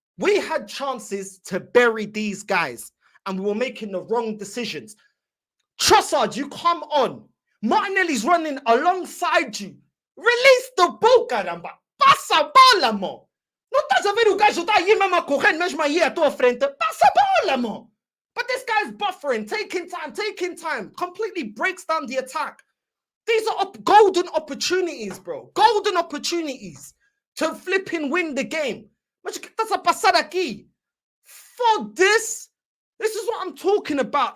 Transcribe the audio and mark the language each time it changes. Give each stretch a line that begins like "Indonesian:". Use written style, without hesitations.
English: We had chances to bury these guys and we were making the wrong decisions. Trossard, you come on. Martinelli's running alongside you. Release the ball,
Portuguese: caramba. Passa a bola, mo. Não estás a ver o gajo tá aí mesmo a correr, mesmo aí à tua frente? Passa a bola, mo.
English: But this guy's buffering, taking time, completely breaks down the attack. These are golden opportunities, bro. Golden opportunities to flipping win the game.
Portuguese: Mas o que estás a passar aqui?
English: For this is what I'm talking about.